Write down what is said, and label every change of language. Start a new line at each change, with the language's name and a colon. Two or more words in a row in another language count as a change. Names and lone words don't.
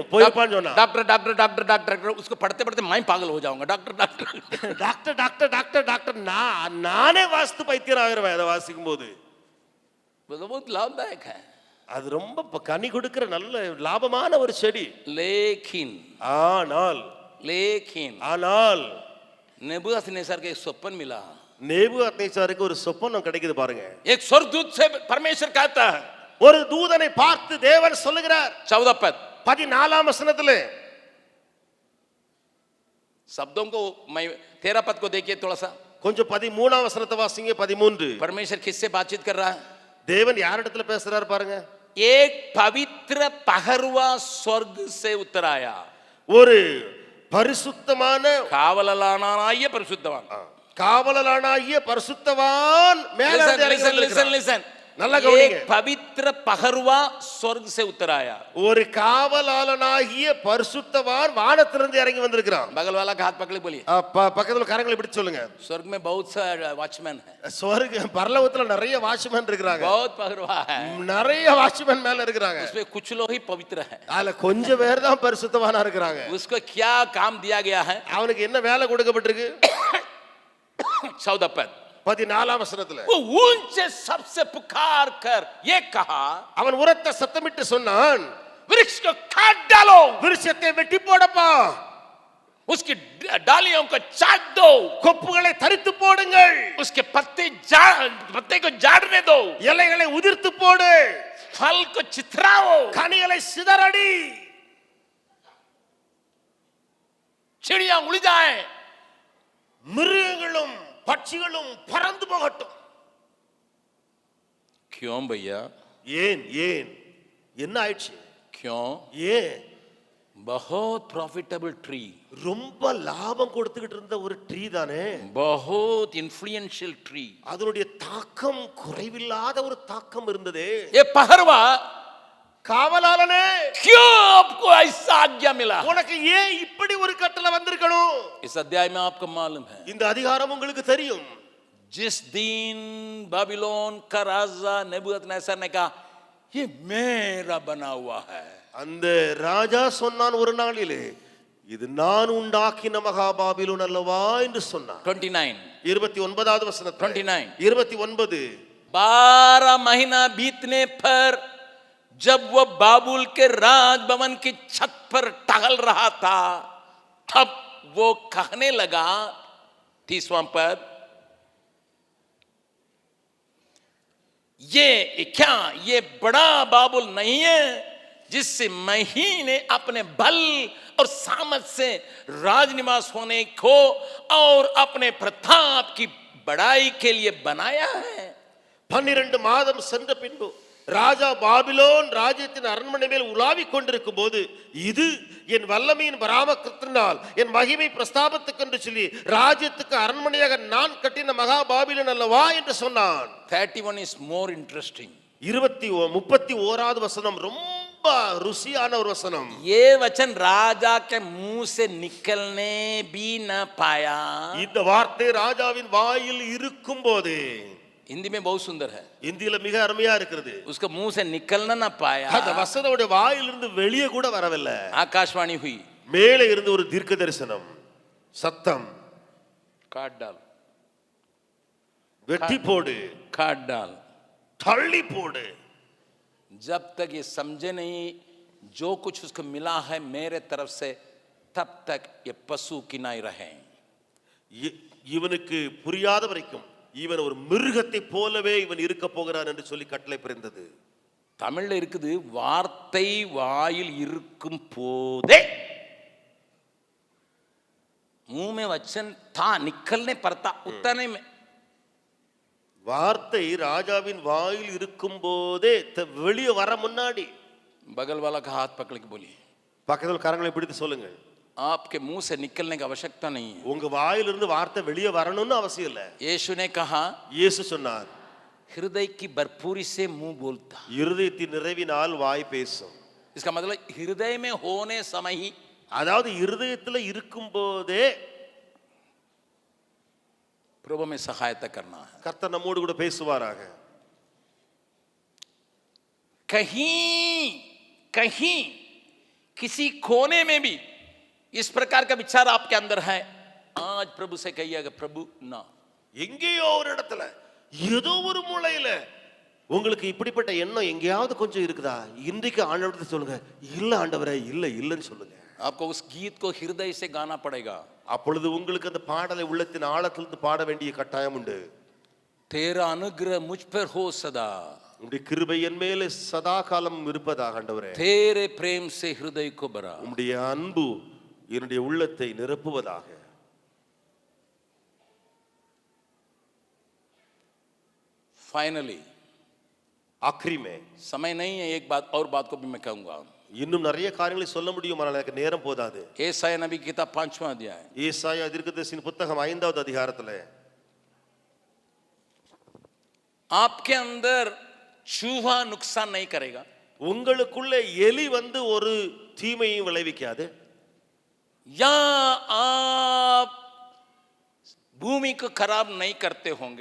Tamil: போயிருப்பான்னு சொன்னா
English: doctor doctor doctor doctor.
Hindi: उसको पढ़ते पढ़ते मैं पागल हो जाऊंगा.
English: doctor doctor doctor doctor doctor doctor
Tamil: நானே வாஸ்து பைத்தியம் ஆகிருவேன் அதை வாசிக்கும் போது.
Hindi: बहुत लाभदायक है,
Tamil: அது ரொம்ப கனி கொடுக்கிற நல்ல லாபமான ஒரு செடி.
Hindi: लेकिन
Tamil: ஆனால்
Hindi: नेबूकदनेस्सर के एक स्वप्न मिला.
Tamil: நேபுகாத்நேச்சாருக்கு ஒரு சொப்பனம் கிடைக்குது பாருங்க.
Hindi: एक स्वर्गदूत से परमेश्वर कहता है,
Tamil: ஒரு தூதனை பார்த்து தேவன் சொல்லுகிறார்.
Hindi: 14 पद
Tamil: 14ஆம் வசனத்திலே
Hindi: शब्दों को मैं 13 पद को देखिए थोड़ा सा.
Tamil: கொஞ்சம் 13ஆம் வசனத்தை வாசிங்க. 13
Hindi: परमेश्वर किससे बातचीत कर रहा है?
Tamil: தேவன் யாரிடத்துல பேசுறாரு பாருங்க.
Hindi: एक पवित्र पहरुआ स्वर्ग से उतर आया.
Tamil: ஒரு பரிசுத்தமான காவலனாகிய பரிசுத்தவான், காவலனாகிய பரிசுத்தவான் மேல இருந்து இறங்கி வந்திருக்கிறார். listen. நல்லா கவனிங்க.
Hindi: एक पवित्र पहरुआ स्वर्ग से उतर आया.
Tamil: ஒரு காவலாளனாகிய பரிசுத்தவான் வானத்திலிருந்து இறங்கி வந்திருக்கிறான்.
Hindi: बगल वाला का हाथ पकड़ बोलिए,
Tamil: பக்கத்துல கரங்களை பிடிச்சு சொல்லுங்க.
Hindi: स्वर्ग में बहुत सा वॉचमैन है,
Tamil: ஸ்வர்க பரலோகத்துல நிறைய வாட்ச்மேன் இருக்காங்க.
Hindi: बहुत पहरुआ है,
Tamil: நிறைய வாட்ச்மேன் மேல இருக்காங்க.
Hindi: उसमें कुछ लोग ही पवित्र है.
Tamil: அதுல கொஞ்சம் பேர் தான் பரிசுத்தவானா இருக்காங்க.
Hindi: उसको क्या काम दिया गया है?
Tamil: அவனுக்கு என்ன வேலை கொடுக்கப்பட்டிருக்கு?
Hindi: 14 पद
Tamil: 14ஆம் வசனத்துல
Hindi: वो ऊंचे सबसे पुकार कर ये कहा,
Tamil: அவன் உரத்த சத்தமிட்டு சொன்னான்,
Hindi: वृक्ष को काट डालो,
Tamil: விருட்சத்தை வெட்டி போடப்பா,
Hindi: उसकी डालियों को चाट दो,
Tamil: கொப்புகளை தரித்து போடுங்கள்,
Hindi: उसके पत्ते को झाड़ने दो,
Tamil: இலைகளை உதிர்த்து போடு,
Hindi: फल को चिथराओ,
Tamil: கனிகளை சிதறடி,
Hindi: चिड़िया उड़ जाए,
Tamil: மிருகங்களும் பட்சிகளும் பறந்து போகட்டும்.
Hindi: क्यों भैया?
Tamil: ஏன் ஏன் என்ன ஆயிடுச்சு?
Hindi: क्यों?
Tamil: ஏன்?
Hindi: बहुत
English: profitable tree,
Tamil: ரொம்ப லாபம் கொடுத்துக்கிட்டு இருந்த ஒரு ட்ரீ தானே,
Hindi: बहुत
English: influential tree,
Tamil: அதனுடைய தாக்கம் குறைவில்லாத ஒரு தாக்கம் இருந்ததே.
Hindi: ये पहरवा
Tamil: காவலாளனே,
Hindi: क्यों आपको ऐसा आज्ञा मिला?
Tamil: உனக்கு ஏன் இப்படி ஒரு கட்டளை வந்திருக்கணும்?
Hindi: इस अध्याय में आपको मालूम है,
Tamil: இந்த அதிகாரம் உங்களுக்கு தெரியும்.
Hindi: जिस दिन बाबिलोन का राजा नेबूकदनेस्सर ने कहा ये मेरा बना हुआ है,
Tamil: அந்த ராஜா சொன்னான் ஒரு நாளிலே, இது நான் உண்டாக்கின மகா பாபிலோன் அல்லவா என்று சொன்னான். 29 29வது வசனம் 29 29
Hindi: 12 महीना बीतने पर जब वो बाबुल के राजभवन की छत पर टहल रहा था, तब वो कहने लगा, 30वां पद, ये क्या ये बड़ा बाबुल नहीं है जिससे मैं ने अपने बल और सामर्थ से राजनिवास होने को और अपने प्रताप की बड़ाई के लिए बनाया है?
Tamil: 12 மாதம் சென்ற பின்பு ராஜா பாபிலோன் ராஜ்யத்தின் அரண்மனை மேல் உலாவிக் கொண்டிருக்கும் போது, இது என் வல்லமையின் பராமக்கத்தினால் என் மகிமை பிரஸ்தாபத்துக்கென்று சொல்லி ராஜ்யத்துக்கு அரண்மனையாக நான் கட்டின மகா பாபிலோன் அல்லவா என்று சொன்னான்.
English: 31 is more interesting.
Tamil: 31வது வசனம் ரொம்ப ருசியான ஒரு வசனம்.
Hindi: ये वचन राजा के मुंह से निकलने भी न पाया.
Tamil: இந்த வார்த்தை ராஜாவின் வாயில் இருக்கும் போதே,
Hindi: हिंदी में बहुत सुंदर है,
Tamil: இந்தியில மிக அருமையா இருக்கிறது.
Hindi: उसका मुंह से निकलना ना पाया.
Tamil: அந்த வசனோட வாயிலிருந்து வெளியே கூட வரவில்லை.
Hindi: आकाशवाणी हुई,
Tamil: மேலே இருந்து ஒரு தீர்க்க தரிசனம் சத்தம்,
Hindi: काट डाल,
Tamil: வெட்டி போடு,
Hindi: काट डाल.
Tamil: தள்ளி போடு.
Hindi: जब तक ये समझे नहीं जो कुछ उसको मिला है मेरे तरफ से, तब तक ये पशु किनाई रहे.
Tamil: இவனுக்கு புரியாத வரைக்கும் இவன் ஒரு மிருகத்தை போலவே இவன் இருக்க போகிறான் என்று சொல்லி கட்டளை பிறந்தது. தமிழ்ல இருக்குது, வார்த்தை வாயில் இருக்கும் போதே,
Hindi: मुंह में वचन था निकलने पड़ता उतने में,
Tamil: வார்த்தை ராஜாவின் வாயில் இருக்கும் போதே வெளியே வர முன்னாடி,
Hindi: बगल वाला का हाथ पकड़ के बोलिए,
Tamil: பக்கத்தில் கரங்களை பிடித்து சொல்லுங்க,
Hindi: आपके मुंह से निकलने की आवश्यकता नहीं है.
Tamil: உங்க வாயிலிருந்து வார்த்தை வெளியே வரணும்னு அவசியம் இல்லை.
Hindi: यीशु ने कहा,
Tamil: இயேசு சொன்னார்,
Hindi: हृदय की भरपूरी से मुंह बोलता.
Tamil: இருதயத்தின் நிறைவினால் வாய் பேசும்.
Hindi: इसका मतलब हृदय में होने समय ही,
Tamil: அதாவது இருதயத்தில் இருக்கும் போதே
Hindi: प्रभु में सहायता करना है.
Tamil: கர்த்தர் நம்மோடு கூட பேசுவாராக.
Hindi: कहीं कहीं किसी कोने में भी इस प्रकार का विचार आपके अंदर है, आज प्रभु से कहिएगा, प्रभु ना.
Tamil: எங்கேயோ ஒரு இடத்துல ஏதோ ஒரு மூலையில உங்களுக்கு இப்படிப்பட்ட எண்ணம் எங்கேயாவது கொஞ்சம் இருக்குதா, இன்றைக்கு ஆண்டவரத்தை சொல்லுங்க, இல்ல ஆண்டவரே, இல்ல இல்லன்னு சொல்லுங்க.
Hindi: आपको उस गीत को हृदय से गाना पड़ेगा.
Tamil: அப்பொழுது உங்களுக்கு அந்த பாடலை உள்ளத்தின் ஆழத்திலிருந்து பாட வேண்டிய கட்டாயம் உண்டு.
Hindi: तेरा अनुग्रह मुझ पर हो सदा,
Tamil: உம்முடைய கிருபை என் மேலே சதா காலம் இருப்பதாக ஆண்டவரே.
Hindi: तेरे प्रेम से हृदय को भरा.
Tamil: உம்முடைய அன்பு என்னுடைய உள்ளத்தை நிரப்புவதாக.
Hindi: फाइनली, आखिरी में, समय नहीं है, एक बात और बात को भी मैं कहूंगा.
Tamil: இன்னும் நிறைய காரியங்களை சொல்ல முடியும், ஆனால் எனக்கு நேரம் போதாது.
Hindi: एसाया नबी किताब 5वां अध्याय,
Tamil: ஏசாயா தீர்க்கதரிசியின் புத்தகம் 5வது அதிகாரத்துல,
Hindi: आपके अंदर चूहा नुकसान नहीं करेगा.
Tamil: உங்களுக்குள்ள எலி வந்து ஒரு தீமையும் விளைவிக்காது.
Hindi: या आप भूमि को खराब नहीं करते होंगे,